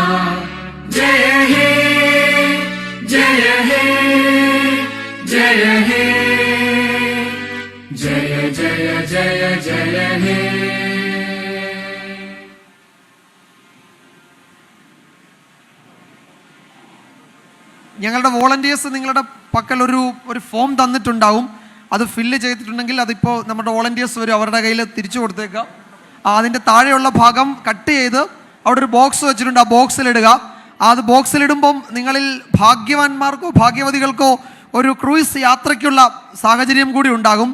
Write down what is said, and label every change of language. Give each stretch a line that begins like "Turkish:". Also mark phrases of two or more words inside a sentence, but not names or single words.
Hindi: जय हे जय हे जय हे जय जय जय जय हे.
Malayalam: ഞങ്ങളുടെ വോളണ്ടിയേഴ്സ് നിങ്ങളുടെ പക്കൽ ഒരു ഫോം തന്നിട്ടുണ്ടാവും. അത് ഫില്ല് ചെയ്തിട്ടുണ്ടെങ്കിൽ അതിപ്പോൾ നമ്മുടെ വോളണ്ടിയേഴ്സ് വരും, അവരുടെ കയ്യിൽ തിരിച്ചു കൊടുത്തേക്കുക. അതിൻ്റെ താഴെയുള്ള ഭാഗം കട്ട് ചെയ്ത് അവിടെ ഒരു ബോക്സ് വെച്ചിട്ടുണ്ട്, ആ ബോക്സിലിടുക. അത് ബോക്സിലിടുമ്പം നിങ്ങളിൽ ഭാഗ്യവാന്മാർക്കോ ഭാഗ്യവതികൾക്കോ ഒരു ക്രൂയിസ് യാത്രയ്ക്കുള്ള സാഹചര്യം കൂടി ഉണ്ടാകും.